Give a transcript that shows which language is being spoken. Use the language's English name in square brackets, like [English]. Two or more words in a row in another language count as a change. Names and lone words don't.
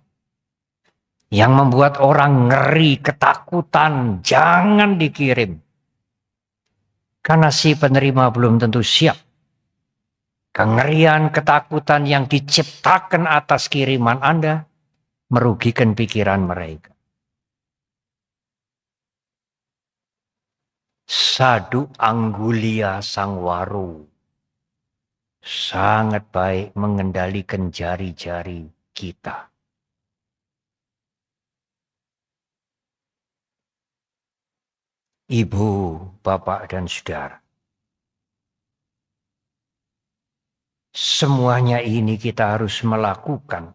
[Indonesian] Yang membuat orang ngeri, ketakutan, jangan dikirim. Karena si penerima belum tentu siap. Kengerian, ketakutan yang diciptakan atas kiriman Anda merugikan pikiran mereka. [Pali] Sadu anggulia sangwaru. [Indonesian] Sangat baik mengendalikan jari-jari kita. Ibu, bapak, dan saudara. Semuanya ini kita harus melakukan.